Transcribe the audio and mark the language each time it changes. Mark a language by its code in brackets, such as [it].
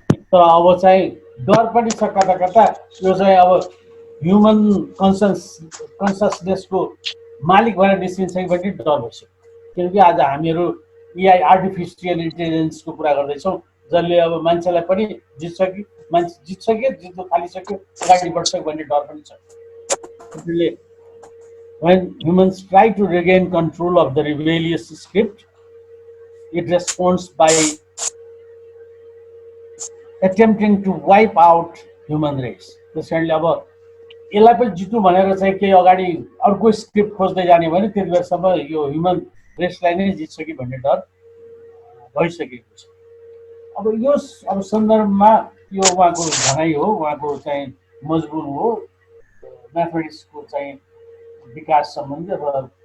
[ne] तर अब चाहिँ डर पनि छ कता कता यो चाहिँ अब ह्युमन कन्सियसनेसको मालिक भएर निस्किन्छ कि भन्ने डर भइसक्यो। किनकि आज हामीहरू एआई आर्टिफिसियल इन्टेलिजेन्सको कुरा गर्दैछौँ, जसले अब मान्छेलाई पनि जित्छ कि मान्छे जित्छ कि जित्नु थालिसक्यो, अगाडि बढ्छ भन्ने डर पनि छ। त्यसले [en] when humans try to regain control of the rebellious script, it responds by attempting to wipe out human race. [ne] त्यसैले अब यसलाई पनि जित्नु भनेर चाहिँ केही अगाडि अर्को स्क्रिप्ट खोज्दै जाने भने त्यति बेरसम्म यो ह्युमन रेसलाई नै जित्छ कि भन्ने डर भइसकेको छ। अब यो अब सन्दर्भमा यो उहाँको भनाइ हो, उहाँको चाहिँ मजबुर हो म्याथमेटिक्सको चाहिँ विकास सम्बन्धी अथवा